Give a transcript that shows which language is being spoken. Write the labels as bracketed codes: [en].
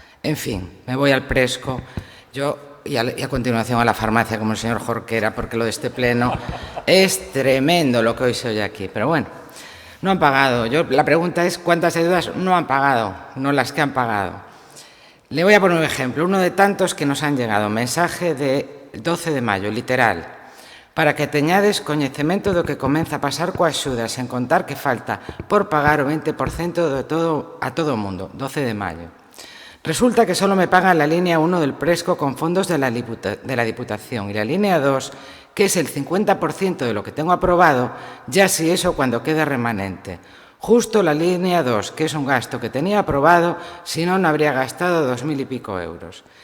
[es] En fin, me voy al Presco. Y a continuación a la farmacia, como el señor Jorquera, porque lo de este pleno es tremendo lo que hoy se oye aquí. Pero bueno, no han pagado. La pregunta es cuántas ayudas no han pagado, no las que han pagado. Le voy a poner un ejemplo, uno de tantos que nos han llegado. Mensaje de 12 de maio, literal. [gl] Para que teñades coñecemento do que comeza a pasar coas axudas, sen contar que falta por pagar o 20% de todo, a todo o mundo. 12 de maio. [es] Resulta que solo me pagan la línea 1 del Presco con fondos de la Diputación y la línea 2, que es el 50% de lo que tengo aprobado, ya si eso cuando quede remanente. Justo la línea 2, que es un gasto que tenía aprobado, si no, no habría gastado 2.000 y pico euros.